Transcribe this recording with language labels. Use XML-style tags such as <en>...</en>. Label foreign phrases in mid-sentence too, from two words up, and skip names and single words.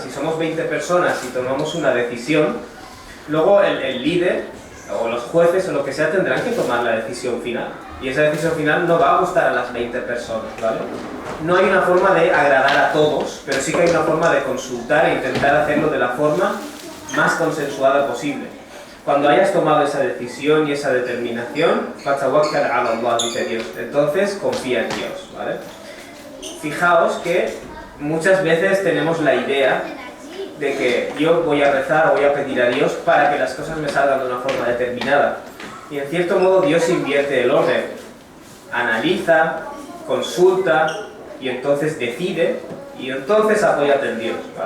<es>Si somos 20 personas y tomamos una decisión, luego el líder o los jueces o lo que sea tendrán que tomar la decisión final. Y esa decisión final no va a gustar a las 20 personas, ¿vale? No hay una forma de agradar a todos, pero sí que hay una forma de consultar e intentar hacerlo de la forma más consensuada posible. Cuando hayas tomado esa decisión y esa determinación,</es> <ar>فتوكل على الله,</ar> <es>dice Dios, entonces confía en Dios, ¿vale? Fijaos que muchas veces tenemos la idea de que yo voy a rezar o voy a pedir a Dios para que las cosas me salgan de una forma determinada. Y en cierto modo Dios invierte el orden. Analiza, consulta y entonces decide y entonces apóyate en Dios, ¿vale?</es>